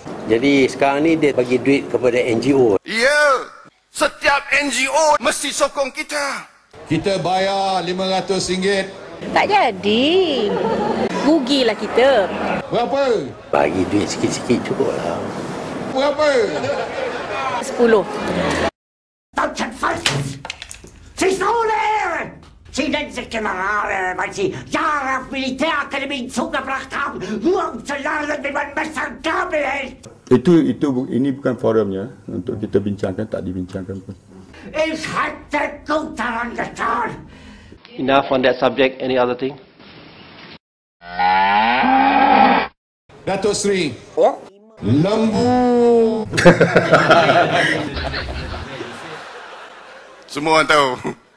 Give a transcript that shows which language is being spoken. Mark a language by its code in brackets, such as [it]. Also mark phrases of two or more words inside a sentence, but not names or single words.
[ms] Jadi sekarang ni dia bagi duit kepada NGO. Ya, setiap NGO mesti sokong kita. Kita bayar RM500. Tak jadi. Rugilah kita. Berapa? Bagi duit sikit-sikit cukup lah. Berapa? 10. [de] Sie nennen sich Generale, weil sie Jahre auf Militärakademien zugebracht haben, nur um zu lernen, wie man Messer und Gabel hält. [ms] Ini bukan forumnya untuk kita bincangkan, tak dibincangkan pun. [de] Ich hätte gut daran getan. [en] Enough on that subject. Any other thing? [ms] Datuk Seri. Lembu. Semua orang tahu.